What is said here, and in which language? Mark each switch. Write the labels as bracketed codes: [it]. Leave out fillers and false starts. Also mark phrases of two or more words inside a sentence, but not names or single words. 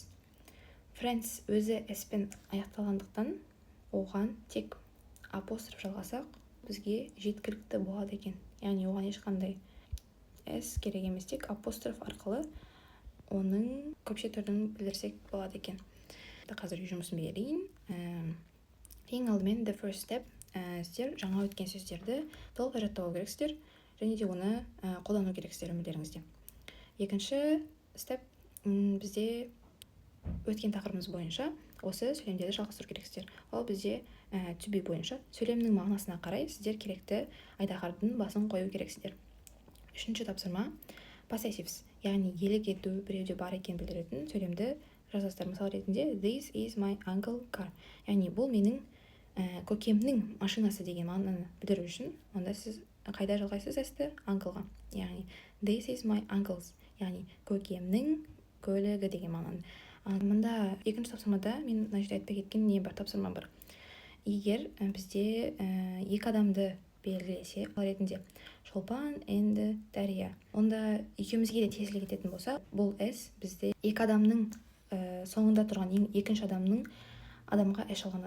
[kk] Friends өзі s-пен аяқталғандықтан оған тек апостроф жалғасақ, бізге жеткілікті болады екен. Яғни оған ешқандай s керек емес, тек апостроф арқылы оның көпше түрін білдірсек болады екен. Қазір үй жұмысын берейін. Ең алдымен [en] the first step, [kk] сіздер жаңа өткен сөздерді толық жаттау керексіздер, және де оны қолдану керексіздер өмірлеріңізде. Екінші step, бізде өткен тақырыбымыз бойынша осы сөйлемдерді жалғастыру керексіздер. Ол бізде [en] to be [kk] бойынша сөйлемнің мағынасына қарай сіздер керекті айдаһардың басын қою керексіздер. Үшінші тапсырма possessives, яғни иелік ету, біреуде бар екен білдіретін сөйлемді жазасыздар. Мысал ретінде [en] this is my uncle car, [kk] яғни бұл менің көкемнің машинасы деген мағынаны білдіру үшін, онда сіз қайда жалғайсыз s-ті? Uncleға. [en] Яғни this is my uncle's, [kk] яғни көкемнің көлігі деген мағынаны. Мұнда екінші тапсырмада мен мына жерде айтпай кеткен не бар, тапсырма бар. Егер бізде екі адамды белгілесе, ретінде Шолпан and Дария, онда екеумізге де тиесілі кететін болса, бұл s бізде екі адамның соңында тұрған екінші адамға s жалғанады.